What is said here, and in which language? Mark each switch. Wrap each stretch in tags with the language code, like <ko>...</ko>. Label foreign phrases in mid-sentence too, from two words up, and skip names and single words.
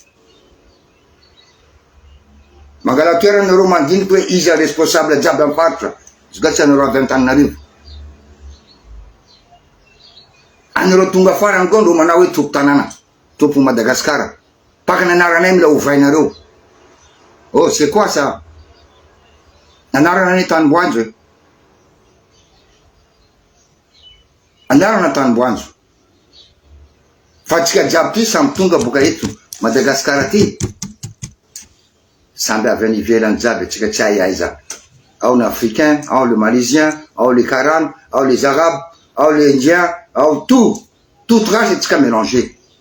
<mg>Mangala toerana nareo mandiniky hoe iza responsable jiaby amin'ny faritra zga tsy anareo avy Antananarivo. Anareo tonga farany koa ndro manao hoe tompo tanàna, tompo Madagasikara, pakana anaranay mila ovainareo.</mg> <fr>Oh c'est quoi ça?</fr> <mg>Anarana ny Tanimboanjo e, anarana Tanimboanjo fa tsika jiaby ty samy tonga boka eto Madagasikara ty samby avy any ivelany jiaby atsika tsy aiza, ao</mg> <fr>le africain,</fr> <mg>ao</mg> <fr>le malaisien,</fr> <mg>ao le karana, ao</mg> <fr>les arabes,</fr> <mg>ao</mg> <fr>le indien,</fr> <mg>ao</mg> <fr>toute race</fr> <mg>atsika mélangé.</mg>